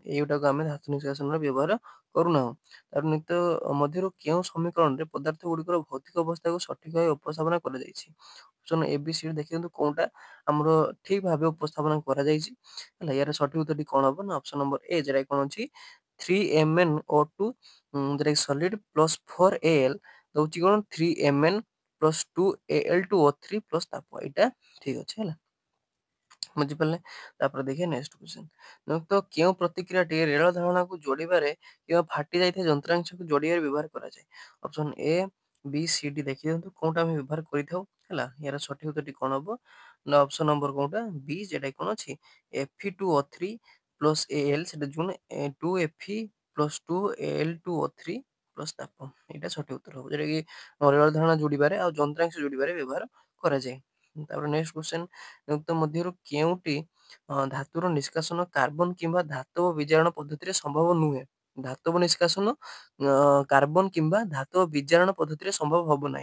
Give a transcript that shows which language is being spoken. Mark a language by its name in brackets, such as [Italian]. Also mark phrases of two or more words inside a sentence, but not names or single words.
[Odia] ଏଇଗୁଟାକୁ ଆମେ ଧାତୁ ନିଷ୍କାସନର ବ୍ୟବହାର କରୁନାହୁଁ। ତାର ନିତ୍ୟ ମଧ୍ୟରୁ କେଉଁ ସମୀକରଣରେ ପଦାର୍ଥ ଗୁଡ଼ିକର ଭୌତିକ ଅବସ୍ଥାକୁ ସଠିକ୍ ଭାବେ ଉପସ୍ଥାପନା କରାଯାଇଛି? ଅପସନ୍ ଏ, ବି, ସି ଦେଖିଦିଅନ୍ତୁ କୋଉଟା ଆମର ଠିକ୍ ଭାବେ ଉପସ୍ଥାପନା କରାଯାଇଛି। ହେଲା, ୟାର ସଠିକ୍ ଉତ୍ତରଟି କଣ ହବ ନା [English] option number [Odia] ଏ, ଯେଟା କଣ ଅଛି 3MnO2 ଯେଟା [English] solid plus [Odia] 4Al ଦଉଛି କଣ 3Mn ପ୍ଲସ୍ 2Al2O3 ପ୍ଲସ୍ ତାପ। ଏଇଟା ଠିକ୍ ଅଛି। ହେଲା, ବୁଝିପାରିଲେ? ତାପରେ ଦେଖିବା [English] next question. [Odia] ତ କେଉଁ ପ୍ରତିକ୍ରିୟାଟି ରେଳ ଧାରଣାକୁ ଯୋଡ଼ିବାରେ କିମ୍ବା ଫାଟି ଯାଇଥିବା ଯନ୍ତ୍ରାଂଶକୁ ଯୋଡ଼ିବାରେ ବ୍ୟବହାର କରାଯାଏ? ଅପସନ୍ ଏ, ବି, ସି, ଡି ଦେଖିଦିଅନ୍ତୁ କୋଉଟା ଆମେ ବ୍ୟବହାର କରିଥାଉ। ହେଲା, ୟାର ସଠିକ୍ ଉତ୍ତରଟି କଣ ହବ ନା [English] option number [Odia] କୋଉଟା ବି, ଯେଟା କଣ ଅଛି Fe2O3 ପ୍ଲସ୍ Al ସେଟା ଯୋଉ 2Fe ପ୍ଲସ୍ 2Al2O3 ପ୍ଲସ୍ ତାପ। ଏଇଟା ସଠିକ୍ ଉତ୍ତର ହବ, ଯୋଉଟା କି ରେଳ ଧାରଣା ଯୋଡ଼ିବାରେ ଆଉ ଯନ୍ତ୍ରାଂଶ ଯୋଡ଼ିବାରେ ବ୍ୟବହାର କରାଯାଏ। ତାପରେ [English] next question, [Odia] ନିମ୍ନ ମଧ୍ୟରୁ କେଉଁଟି ଧାତୁର ନିଷ୍କାସନ କାର୍ବନ କିମ୍ବା ଧାତବ ବିଜାରଣ ପଦ୍ଧତିରେ ସମ୍ଭବ ନୁହେଁ? ଧାତବ ନିଷ୍କାସନ କାର୍ବନ କିମ୍ବା ଧାତବ ବିଜାରଣ ପଦ୍ଧତିରେ ସମ୍ଭବ ହବ ନାହିଁ।